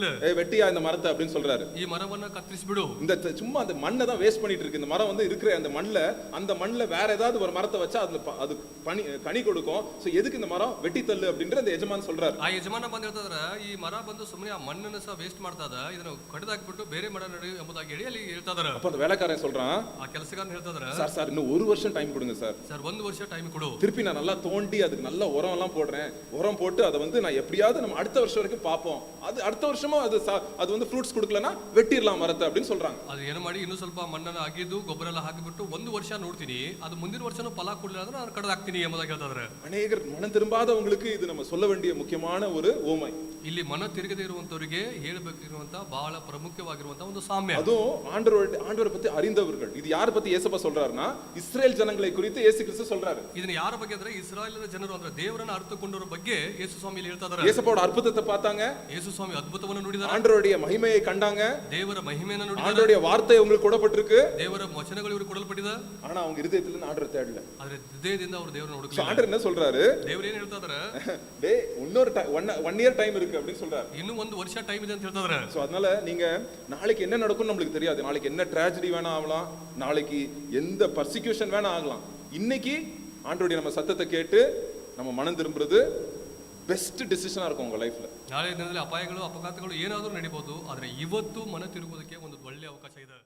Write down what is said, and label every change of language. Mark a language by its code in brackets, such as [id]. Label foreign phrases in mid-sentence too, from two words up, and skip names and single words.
[ta] வெட்டியா இந்த மரத்தை அப்படின்னு சொல்றாரு. [kn] ಈ ಮರವನ್ನ ಕತ್ತರಿಸಿಬಿಡು. [ta] இந்த சும்மா அந்த மண்ணை தான் வேஸ்ட் பண்ணிட்டு இருக்கு. இந்த மரம் வந்து இருக்கிற அந்த மண்ணுல வேற ஏதாவது ஒரு மரத்தை வச்சா அது கனி கொடுக்கும். சோ எதுக்கு இந்த மரம் வெட்டி தள்ளு அப்படின்ற அந்த எஜமான் சொல்றாரு. [kn] ಆ ಯಜಮಾನ ಬಂದು ಹೇಳ್ತಾ ಇದಾರೆ, ಈ ಮರ ಬಂದು ಸುಮ್ಮನೆ ಆ ಮಣ್ಣನ್ನು ಸಹ ವೇಸ್ಟ್ ಮಾಡ್ತಾ ಇದೆ, ಇದನ್ನು ಕಡಿದಾಕ್ಬಿಟ್ಟು ಬೇರೆ ಮರ ನಡಿ ಎಂಬುದಾಗಿ ಹೇಳಿ ಅಲ್ಲಿ ಹೇಳ್ತಾ ಇದಾರೆ. [ta] அப்ப அந்த வேலைக்காரன் சொல்றான், [kn] ಆ ಕೆಲಸಗಾರನು ಹೇಳ್ತಾ ಇದಾರೆ, [ta] சார் இன்னும் 1 வருஷம் டைம் கொடுங்க சார். [kn] 1 ವರ್ಷ ಟೈಮ್ ಕೊಡು. [ta] திருப்பி நான் நல்லா தோண்டி அதுக்கு நல்ல உரம் எல்லாம் போடுறேன். உரம் போட்டு அதை வந்து நான் எப்படியாவது நம்ம அடுத்த வருஷம் வரைக்கும் பார்ப்போம். அது அடுத்த வருஷமும் அது வந்து ஃப்ரூட்ஸ் கொடுக்கலன்னா வெட்டிடலாம் மரத்தை அப்படின்னு சொல்றாங்க. [kn] ಅದು ಏನು ಮಾಡಿ ಇನ್ನೂ ಸ್ವಲ್ಪ ಮಣ್ಣನ್ನು ಅಗಿದು ಗೊಬ್ಬರ ಎಲ್ಲ ಹಾಕಿಬಿಟ್ಟು 1 ವರ್ಷ ನೋಡ್ತೀನಿ, ಅದು ಮುಂದಿನ ವರ್ಷನೂ ಫಲ ಕೊಡಲಿಲ್ಲ ಅಂದ್ರೆ ನಾನು ಕಡಿದಾಕ್ತೀನಿ ಎಂಬುದಾಗಿ ಹೇಳ್ತಾ ಇದಾರೆ. [ta] அநேகர் மனம் திரும்பாதவங்களுக்கு இது நம்ம சொல்ல வேண்டிய முக்கியமான ஒரு ஓமை. [kn] ಇಲ್ಲಿ ಮನ ತಿರುಗದೇ ಇರುವಂತವರಿಗೆ ಹೇಳಬೇಕಿರುವಂತ ಬಹಳ ಪ್ರಮುಖವಾಗಿರುವಂತ ಒಂದು ಸಾಮ್ಯ. [ta] அதுவும் ஆண்டவரை பத்தி அறிந்தவர்கள். இது யாரை பத்தி இயேசுப்பா சொல்றாருன்னா, இஸ்ரேல் ஜனங்களை குறித்து இயேசு கிறிஸ்து சொல்றாரு. [kn] ಇದನ್ನ ಯಾರ ಬಗ್ಗೆ ಅಂದ್ರೆ ಇಸ್ರಾಯೇಲರ ಜನರು ಅಂದ್ರೆ ದೇವರನ್ನ ಅರ್ಥಕೊಂಡವರ ಬಗ್ಗೆ ಯೇಸು ಸ್ವಾಮಿ ಹೇಳ್ತಾ ಇದ್ದಾರೆ. [ta] இயேசுப்பாவோட அற்புதத்தை பார்த்தாங்க, [kn] ಯೇಸು ಸ್ವಾಮಿ ಅದ್ಭುತವನ್ನು ನೋಡಿದ್ದಾರೆ, [ta] ஆண்டவருடைய மகிமையை கண்டாங்க, [kn] ದೇವರ ಮಹಿಮೆಯನ್ನು ನೋಡಿದ್ದಾರೆ, [ta] ஆண்டவருடைய வார்த்தை உங்களுக்கு ಕೊಡப்பட்டிருக்கு, [kn] ದೇವರ ವಚನಗಳು ಇವರಿಗೆ ಕೊಡಲ್ಪಟ್ಟಿದೆ. [ta] ஆனா அவங்க இதயத்துல ஆண்டவரை தேடல. [kn] ಆದ್ರೆ ಹೃದಯದಿಂದ ಅವರು ದೇವರನ್ನು ಹುಡುಕಲಿಲ್ಲ. [ta] ஆண்டவர் என்ன சொல்றாரு, [kn] ದೇವರು ಏನು ಹೇಳ್ತಾ ಇದ್ದಾರೆ, [ta] டேய் இன்னொரு 1 [en] year time [ta] இருக்கு அப்படின்னு சொல்றாரு. [kn] ಇನ್ನೂ 1 ವರ್ಷ ಟೈಮ್ ಇದೆ ಅಂತ ಹೇಳ್ತಾ ಇದ್ದಾರೆ. [ta] சோ அதனால நீங்க நாளைக்கு என்ன நடக்கும்னு நமக்கு தெரியாது. நாளைக்கு என்ன ட்ராஜடி வேணா ஆகலாம், நாளைக்கு எந்த பர்சிக்யூஷன் வேணா ஆகலாம். இன்னைக்கு ஆண்டவருடைய நம்ம சத்தத்தை கேட்டு நம்ம மனம் திரும்புறது [en] best decision [ta] இருக்கும் உங்க லைஃப்ல. [kn] ನಾಳೆ ದಿನದಲ್ಲಿ ಅಪಾಯಗಳು ಅಪಘಾತಗಳು ಏನಾದರೂ ನಡೀಬಹುದು, ಆದ್ರೆ ಇವತ್ತು ಮನ ತಿರುಗುವುದಕ್ಕೆ ಒಂದು ಒಳ್ಳೆಯ ಅವಕಾಶ ಇದೆ.